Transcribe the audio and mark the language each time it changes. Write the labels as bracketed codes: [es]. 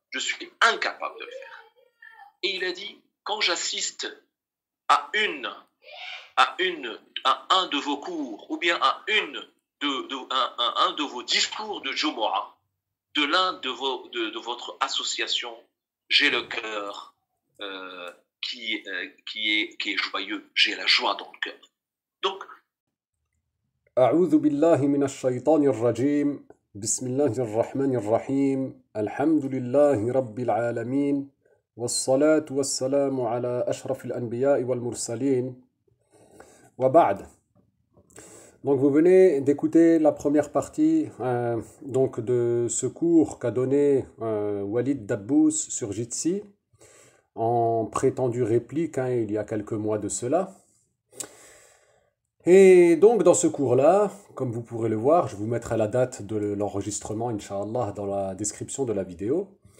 [fr] Je suis incapable de le faire. Et il a dit, quand j'assiste à un de vos cours ou bien à un de vos discours de Jumu'ah, de l'un de votre association, j'ai le cœur qui est joyeux, j'ai la joie dans le cœur. Donc, [ar] أعوذ بالله من الشيطان الرجيم بسم الله الرحمن الرحيم الحمد لله رب العالمين والصلاة والسلام على أشرف الأنبياء والمرسلين وبعد. [fr] Donc vous venez d'écouter la première partie donc de ce cours qu'a donné Walid Dabbous sur Jitsi en prétendue réplique il y a quelques mois de cela. Et donc dans ce cours-là, comme vous pourrez le voir, je vous mettrai la date de l'enregistrement, Inch'Allah, dans la description de la vidéo.